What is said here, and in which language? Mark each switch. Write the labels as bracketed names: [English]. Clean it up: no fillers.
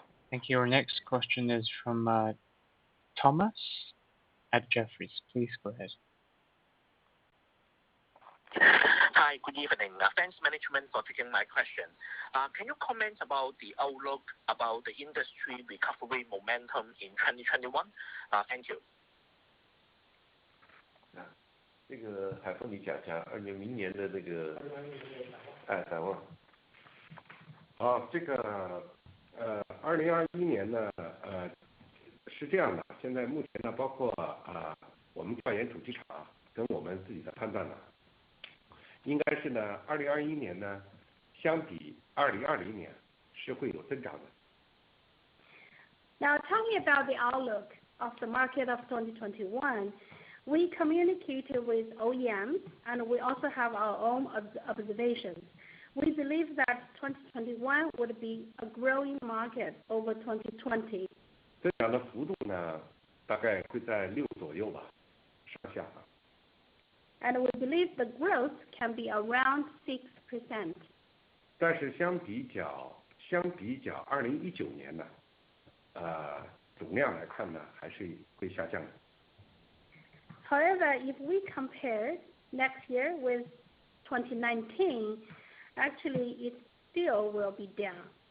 [English] Thank you. Our next question is from Thomas at Jefferies. Please go ahead. Hi, good evening. Thanks management for taking my question. Can you comment about the outlook about the industry recovery momentum in 2021? Thank you. [Chinese] 这个海峰你讲一下明年的这个展望。好，这个2021年呢是这样的，现在目前呢包括我们调研主机厂跟我们自己的判断呢，应该是呢2021年呢相比2020年是会有增长的。 [English] Now talking about the outlook of the market of 2021, we communicated with OEMs and we also have our own observations. We believe that 2021 would be a growing market over 2020. [Chinese] 增长的幅度呢大概会在6左右吧，上下。 [English] And we believe the growth can be around 6%. [Chinese] 但是相比较2019年呢，总量来看呢还是会下降的。 [English] However, if we compare next year with 2019, actually it still will be down.